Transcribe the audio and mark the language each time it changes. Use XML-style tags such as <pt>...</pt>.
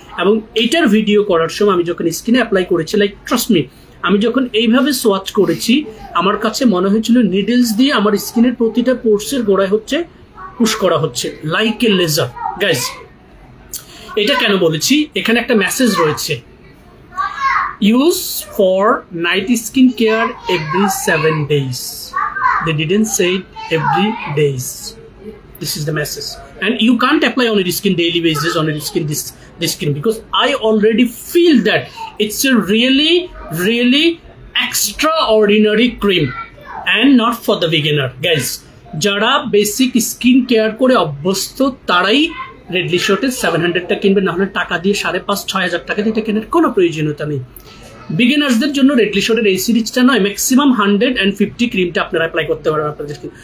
<bn>এবং এইটার ভিডিও করার সময় আমি যখন স্কিনে অ্যাপ্লাই করেছি,</bn> <en>like trust me,</en> <bn>আমি যখন এইভাবে সোয়াচ করেছি আমার কাছে মনে হয়েছিল নিডলস দিয়ে আমার স্কিনের প্রতিটা পোর্সের গোড়ায় হচ্ছে পুশ করা হচ্ছে,</bn> <en>Like a laser.</en> <bn>গাইজ, এটা কেন বলেছি, এখানে একটা মেসেজ রয়েছে,</bn> <en>Use for night skin care every 7 days. They didn't say it every days. This is the message, and you can't apply on your skin daily basis on your skin this skin, because I already feel that it's a really extraordinary cream and not for the beginner.</en> <bn>Guys, যারা basic skin care করে অভ্যস্ত তারাই readily শর্টের 700টা কিনবে, না হলে টাকা দিয়ে 5,500-6 হাজার টাকা দিয়ে এটা কেনার কোনো প্রয়োজনীয়তা নেই। বিগিনার্সদের জন্য রেডলি শর্টের এই সিরিজটা নয়, ম্যাক্সিমাম 150 ক্রিমটা আপনারা অ্যাপ্লাই করতে পারবেন আপনাদের স্কিন।</bn>